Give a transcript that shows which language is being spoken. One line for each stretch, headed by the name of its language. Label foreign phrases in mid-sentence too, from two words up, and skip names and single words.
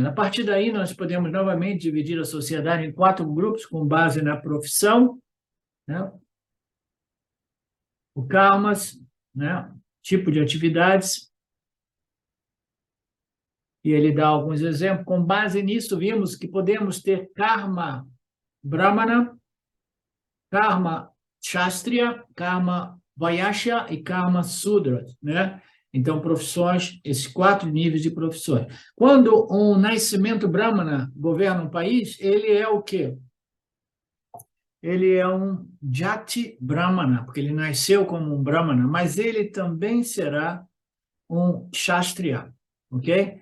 Portuguese: A partir daí, nós podemos novamente dividir a sociedade em 4 grupos, com base na profissão, né? O karmas, né? Tipo de atividades, e ele dá alguns exemplos. Com base nisso, vimos que podemos ter
Sanskrit: karma brahmana, karma kshatriya, karma vaishya
Portuguese: e
Sanskrit: karma sudra,
Portuguese: né? Então, profissões, esses 4 níveis de profissões. Quando um nascimento brahmana governa um país, ele é o quê? Ele é um
Sanskrit: jati brahmana,
Portuguese: porque ele nasceu como um brahmana, mas ele também será um kshatriya, ok?